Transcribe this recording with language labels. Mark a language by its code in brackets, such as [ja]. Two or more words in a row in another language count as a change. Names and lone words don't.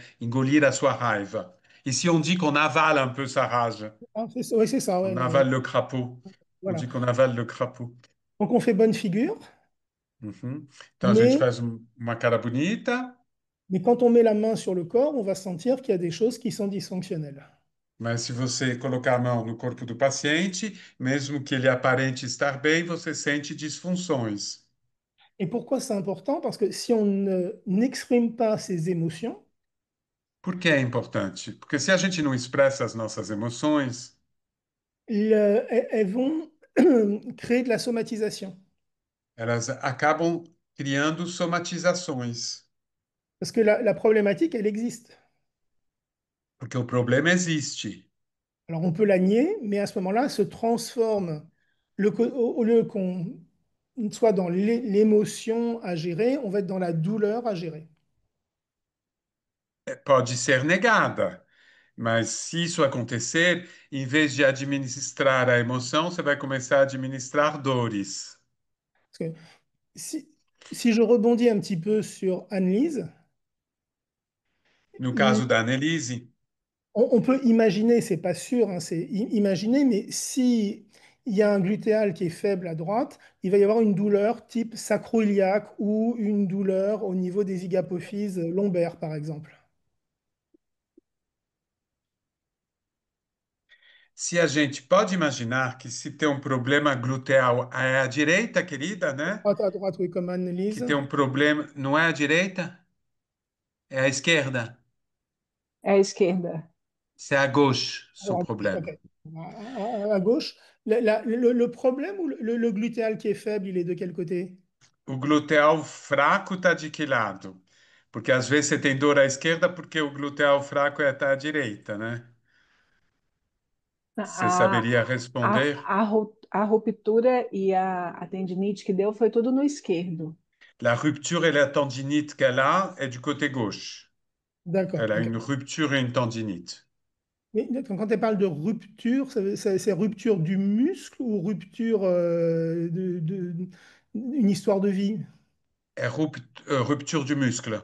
[pt] Engolir a sua raiva. [fr] Ici, on dit qu'on avale un peu sa rage. Ah, ouais, c'est ça, ouais, On avale le crapaud. On voilà. dit qu'on avale le crapaud. Donc on fait bonne figure, [pt] Uhum. Então a gente [fr] mais, [pt] faz uma cara bonita, [fr] mais quand on met la main sur le corps, on va sentir qu'il y a des choses qui sont dysfonctionnelles. [pt] mas se você colocar a mão no corpo do paciente, mesmo que ele aparente estar bem, você sente disfunções. [fr] Et pourquoi c'est important? Parce que si on n'exprime pas ses émotions, [pt] Por que é importante? Porque se a gente não expressa as nossas emoções, [fr] elles vont créer de la somatisation. [pt] elas acabam criando somatizações. [fr] Parce que la problématique, elle existe. [pt] Porque o problema existe. [fr] Alors on peut la nier, mais à ce moment-là, elle se transforme. Au lieu qu'on soit dans l'émotion à gérer, on va être dans la douleur à gérer. [pt] Pode ser negada, mas se isso acontecer, em vez de administrar a emoção, você vai começar a administrar dores. [fr] Parce que si, si je rebondis un petit peu sur Annelise, [pt] No caso da Annelise, [fr] on peut imaginer, c'est pas sûr, hein, c'est imaginer, mais si il y a un glutéal qui est faible à droite, il va y avoir une douleur type sacro-iliaque ou une douleur au niveau des zygapophyses lombaires, par exemple. [pt] se a gente pode imaginar que se tem um problema gluteal é a direita, querida, né? [fr] À droite, oui, comme [pt] Que [fr] Annelise. [pt] tem um problema, não é a direita, é a esquerda. É a esquerda. [fr] C'est à gauche son Alors, problème. ok. À gauche, le problème ou le glutéal qui est faible, il est de quel côté? [pt] O gluteal fraco está de que lado? Porque às vezes você tem dor à esquerda porque o gluteal fraco é tá à direita, né? Você A, saberia responder? a ruptura e a tendinite que deu foi tudo no esquerdo. [fr] La rupture et la tendinite qu'elle a est du côté gauche. D'accord, Elle a ok. une rupture et une tendinite. Mais quand elle parle de rupture, c'est rupture du muscle ou rupture une histoire de vie? Et rupture du muscle.